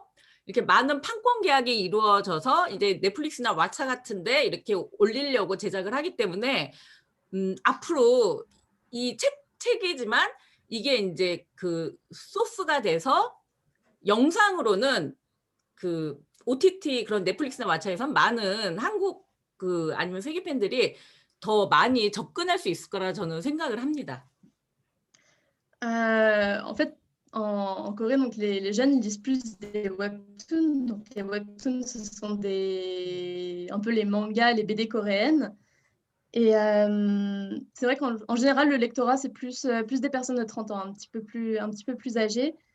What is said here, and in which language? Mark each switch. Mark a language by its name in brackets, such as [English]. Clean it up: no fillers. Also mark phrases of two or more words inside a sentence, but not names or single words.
[Korean] 이렇게 많은 판권 계약이 이루어져서 이제 넷플릭스나 왓챠 같은데 이렇게 올리려고 제작을 하기 때문에 앞으로 이 책이지만 이게 이제 그 소스가 돼서 영상으로는 그 OTT 그런 넷플릭스나 왓챠에서 많은 한국 아니면 세계 팬들이 더 많이 접근할 수 있을 거라 저는 생각을 합니다. [French] En fait, en Corée, donc les jeunes ils lisent plus des webtoons. Donc les webtoons, ce sont un peu les mangas, les BD coréennes. Et c'est vrai qu'en général, le lectorat, c'est plus des personnes de 30 ans, un petit peu plus âgées.